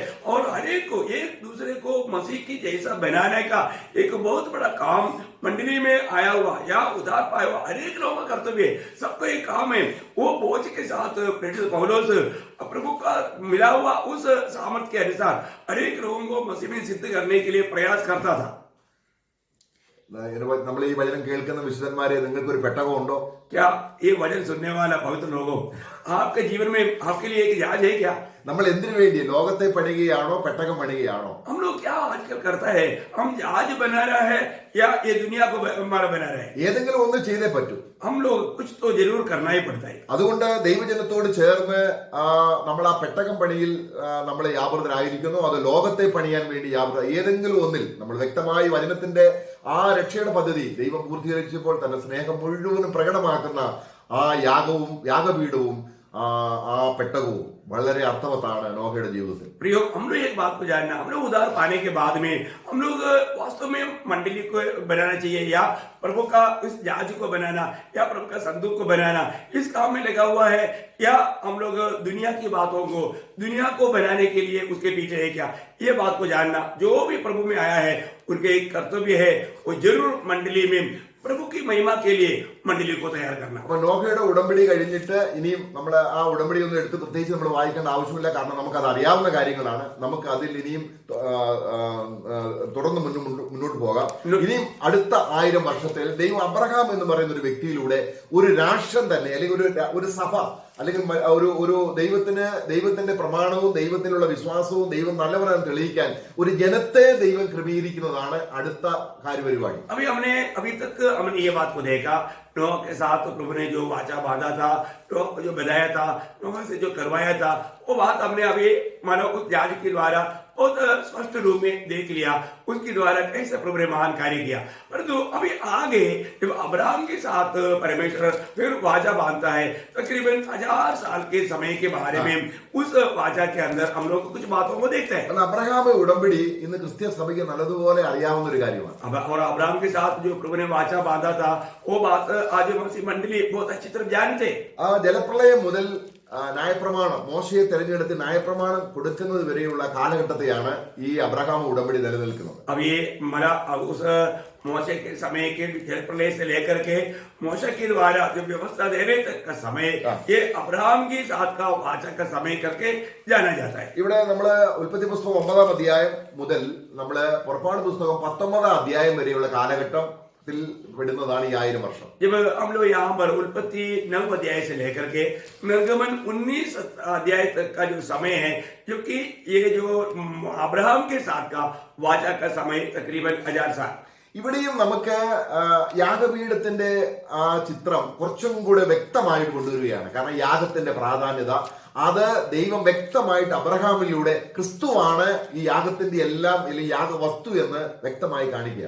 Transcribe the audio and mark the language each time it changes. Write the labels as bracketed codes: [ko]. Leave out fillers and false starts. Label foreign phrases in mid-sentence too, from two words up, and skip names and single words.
[hi] और हर एक को एक दूसरे को मसीह की जैसा बनाने का एक बहुत बड़ा काम मंडली में आया हुआ या उधार पाया हुआ हर एक लोगों का कर्तव्य है. सबका एक काम है. वो बोझ के साथ प्रेषित पौलुस प्रभु का मिला हुआ उस सामर्थ्य के अनुसार हर एक लोगों को मसीह में सिद्ध करने के लिए प्रयास करता था. [ml] നമ്മൾ ഈ വചനം കേൾക്കുന്ന വിശുദ്ധന്മാരെ, നിങ്ങൾക്ക് ഒരു പെട്ടകം ഉണ്ടോ? [hi] क्या ये वचन सुनने वाला पवित्र लोगों, आपके जीवन में आपके लिए एक जहाज है क्या? [ml] നമ്മൾ എന്തിനു വേണ്ടി? ലോകത്തെ പണിയുകയാണോ പെട്ടകം പണിയുകയാണോ? [hi] हम लोग क्या आजकल करता है? हम जहाज बना रहा है या ये दुनिया को हमारा बना रहा है? [ml] ഏതെങ്കിലും ഒന്ന് ചെയ്തേ പറ്റൂ. [hi] हम लोग कुछ तो जरूर करना ही पड़ता है. [ml] അതുകൊണ്ട് ദൈവജനത്തോട് ചേർന്ന് നമ്മൾ ആ പെട്ടകം പണിയിൽ നമ്മൾ വ്യാപൃതരായിരിക്കുന്നു. അത് ലോകത്തെ പണിയാൻ വേണ്ടി വ്യാപൃത. ഏതെങ്കിലും ഒന്നിൽ നമ്മൾ വ്യക്തമായി വചനത്തിന്റെ ആ രക്ഷയുടെ പദ്ധതി ദൈവം പൂർത്തീകരിച്ചപ്പോൾ തന്നെ സ്നേഹം മുഴുവനും പ്രകടമാക്കുന്ന ആ യാഗവും യാഗപീഠവും ആ പെട്ടകവും വളരെ അർത്ഥവത്താണ് നോഹയുടെ ജീവിതത്തിൽ. [hi] प्रियो, हम लोग एक बात को जानना, हम लोग उधार पाने के बाद में हम लोग वास्तव में मंडली को बनाना चाहिए या प्रभु का इस जहाज को बनाना या प्रभु का संदूक को बनाना इस काम में लगा हुआ है, या हम लोग दुनिया की बातों को दुनिया को बनाने के लिए उसके पीछे है क्या? ये बात को जानना, जो भी प्रभु में आया है उनके एक कर्तव्य है, वो जरूर मंडली में प्रभु की महिमा के लिए मंडली को तैयार करना. [ml] അപ്പൊ നോഹയുടെ ഉടമ്പടി കഴിഞ്ഞിട്ട് ഇനിയും നമ്മൾ ആ ഉടമ്പടി ഒന്നും എടുത്ത് പ്രത്യേകിച്ച് നമ്മൾ വായിക്കേണ്ട ആവശ്യമില്ല. കാരണം നമുക്ക് അത് അറിയാവുന്ന കാര്യങ്ങളാണ്. നമുക്ക് അതിൽ ഇനിയും തുടർന്ന് മുന്നോട്ട് പോകാം. ഇനിയും അടുത്ത 1000 വർഷത്തിൽ ദൈവം അബ്രഹാം എന്ന് പറയുന്ന ഒരു വ്യക്തിയിലൂടെ ഒരു രാഷ്ട്രം തന്നെ അല്ലെങ്കിൽ ഒരു സഭ അല്ലെങ്കിൽ ഒരു ദൈവത്തിന്റെ പ്രമാണവും ദൈവത്തിലുള്ള വിശ്വാസവും ദൈവം നല്ലവരാണെന്ന് തെളിയിക്കാൻ ഒരു ജനത്തെ ദൈവം ക്രമീകരിക്കുന്നതാണ് അടുത്ത കാര്യപരിപാടി. [hi] अभी तक हमने ये बात को देखा, नोह के साथ प्रभु ने जो वाचा बांधा था, नोह को जो बनाया था, नोह से जो करवाया था, वो बात हमने अभी मानो उस जहाज के द्वारा बहुत स्पष्ट रूप में देख लिया. उसके द्वारा कैसे प्रभु ने महान कार्य किया. परंतु अभी आगे जब अब्राहम के साथ परमेश्वर फिर वाचा बांधता है, तकरीबन 1000 साल के समय के बारे में उस वाचा के अंदर हम लोग कुछ बातों को देखते हैं. [ml] അബ്രഹാം ഉടമ്പടി ഇന്ന് ക്രിസ്ത്യ സഭയ്ക്ക് നല്ലതുപോലെ അറിയാവുന്ന ഒരു കാര്യമാണ്. [hi] और अब्राहम के साथ जो प्रभु ने वाचा बांधा था, वो बात आज मसीह मंडली बहुत अच्छी तरह जानते. [ml] ആ ജലപ്രളയം മുതൽ ന്യായപ്രമാണം മോശയെ തെരഞ്ഞെടുത്ത് ന്യായപ്രമാണം കൊടുക്കുന്നത് വരെയുള്ള കാലഘട്ടത്തെയാണ് ഈ അബ്രഹാം ഉടമ്പടി നിലനിൽക്കുന്നത്. [hi] अब ये मरा उस मोशे के समय के जल प्रलय से लेकर के मोशे के द्वारा जो व्यवस्था देने तक का समय, ये अब्राहम की साथ का वाचा का समय करके जाना जाता है. [ml] ഇവിടെ നമ്മള് ഉൽപ്പത്തി പുസ്തകം 9-ാം അധ്യായം മുതൽ നമ്മള് പുറപ്പാട് പുസ്തകം 19-ാം അധ്യായം വരെയുള്ള കാലഘട്ടത്തിൽ പെടുന്നതാണ് ഈ 1000 വർഷം. [hi] जब हम लोग यहाँ पर उत्पत्ति 9 अध्याय से लेकर के निर्गमन 19 अध्याय तक का जो समय है, जो कि ये जो अब्राहम के साथ का वाचा का समय तकरीबन 1000 साल. [ml] ഇവിടെയും നമുക്ക് യാഗപീഠത്തിന്റെ ആ ചിത്രം കുറച്ചും കൂടെ വ്യക്തമായിട്ട് കൊണ്ടുവരികയാണ്. കാരണം യാഗത്തിന്റെ പ്രാധാന്യത അത് ദൈവം വ്യക്തമായിട്ട് അബ്രഹാമിലൂടെ ക്രിസ്തുവാണ് ഈ യാഗത്തിന്റെ എല്ലാം അല്ലെങ്കിൽ യാഗവസ്തു എന്ന് വ്യക്തമായി കാണിക്കുകയാണ്.